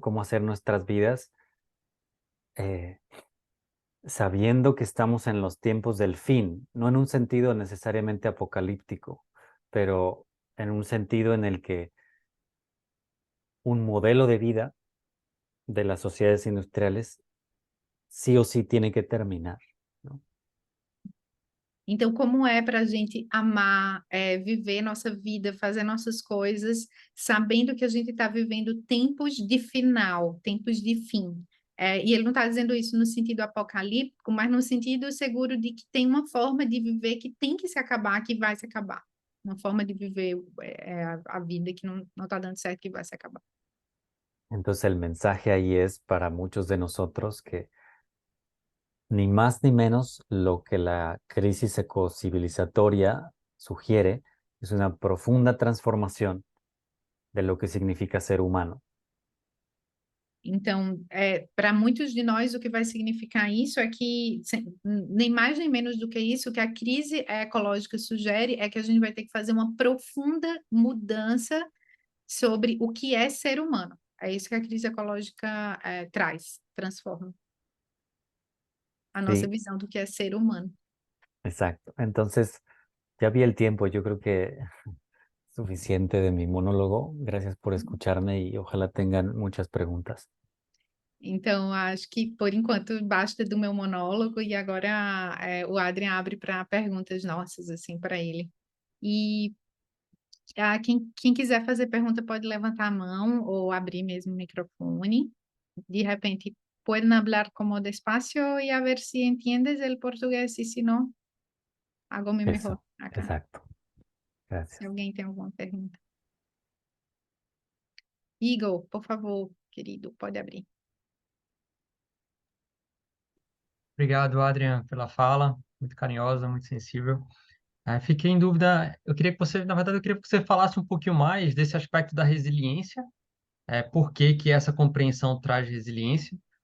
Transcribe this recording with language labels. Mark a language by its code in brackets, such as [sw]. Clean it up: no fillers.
[es] Cómo hacer nuestras vidas, sabiendo que estamos en los tiempos del fin, no en un sentido necesariamente apocalíptico, pero en un sentido en el que un modelo de vida de las sociedades industriales sí o sí tiene que terminar, ¿no? [pt] Então, como é para a gente amar, viver nossa vida, fazer nossas coisas, sabendo que a gente está vivendo tempos de final, tempos de fim. E ele não está dizendo isso no sentido apocalíptico, mas no sentido seguro de que tem uma forma de viver que tem que se acabar, que vai se acabar. Uma forma de viver a vida que não está dando certo, que vai se acabar. [es] Entonces el mensaje ahí es para muchos de nosotros que ni más ni menos lo que la crisis ecocivilizatoria sugiere es una profunda transformación de lo que significa ser humano. [pt] Então, para muitos de nós, o que vai significar isso é que, nem mais nem menos do que isso, o que a crise ecológica sugere é que a gente vai ter que fazer uma profunda mudança sobre o que é ser humano. É isso que a crise ecológica traz, transforma a nossa [es] Sí, [pt] visão do que é ser humano. [es] exacto. Entonces, ya vi el tiempo, yo creo que suficiente de mi monólogo. Gracias por escucharme y ojalá tengan muchas preguntas. [pt] Então, acho que por enquanto basta do meu monólogo e agora o Adrian abre para perguntas nossas, assim, para ele. E quem quiser fazer pergunta pode levantar a mão ou abrir mesmo o microfone. [es] De repente, pueden hablar como despacio y a ver si entiendes el portugués y si no, hago mi mejor Eso, acá. exacto. Gracias. [pt] Se alguém tem alguma pergunta. Igor, por favor, querido, pode abrir. Obrigado, Adrian, pela fala, muito carinhosa, muito sensível. Fiquei em dúvida, na verdade, eu queria que você falasse um pouquinho mais desse aspecto da resiliência, por que que essa compreensão traz resiliência.